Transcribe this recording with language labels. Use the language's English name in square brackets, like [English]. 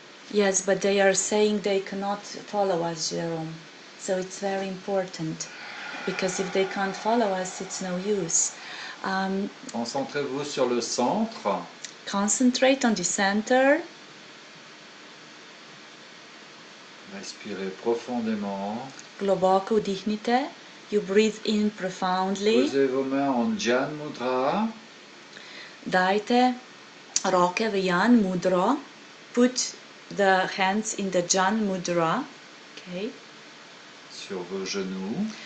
[English] Yes, but they are saying they cannot follow us, Jerome. So it's very important, because if they can't follow us, it's no use. [French] Concentrez-vous sur le centre. [English] Concentrate on the center. [French] Respirez profondément. [Slovenian] Globoko vdihnite. [English] You breathe in profoundly. [French] Posez vos mains en Jhana Mudra. [Slovenian] Dajte roke v Jhana Mudra. [English] Put the hands in the Jhana Mudra. Okay. [French] Sur vos genoux.